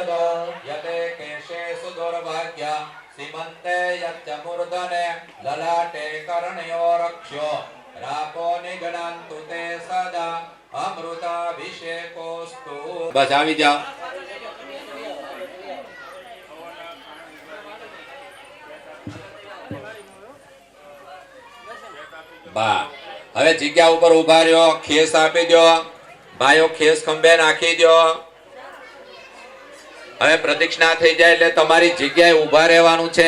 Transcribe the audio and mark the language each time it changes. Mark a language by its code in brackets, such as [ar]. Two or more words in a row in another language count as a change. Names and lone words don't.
[sa] यते केशेषु दुर्भाग्य सीमन्ते यच्च मूर्धने ललाटे कर्णयो रक्ष्यो रापो निगणन्तु ते सदा अमृताभिषेकोस्तु। [gu] बस આવી જાઓ। બા હવે જગ્યા ઉપર ઉભા રહ્યો, ખેસ આપી દો ભાઈઓ, ખેસ ખંભે નાખી દો। હવે પ્રદક્ષિણા થઈ જાય એટલે તમારી જગ્યાએ ઉભા રહેવાનું છે।